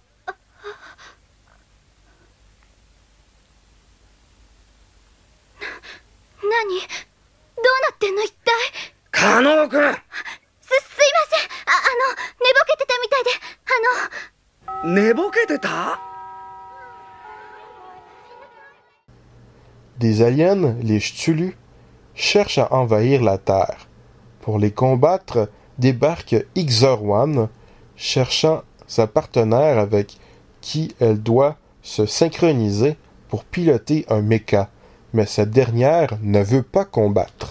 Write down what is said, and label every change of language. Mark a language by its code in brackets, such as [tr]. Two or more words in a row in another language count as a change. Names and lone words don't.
[ja] 何？どうなってんの一体？加納くん、すいません。寝ぼけてたみたいで、寝ぼけてた？ [fr] Des aliens, les Cthulhu, cherchent à envahir la Terre. Pour les combattre, débarque XR1, cherchant sa partenaire avec qui elle doit se synchroniser pour piloter un mecha, mais cette dernière ne veut pas combattre.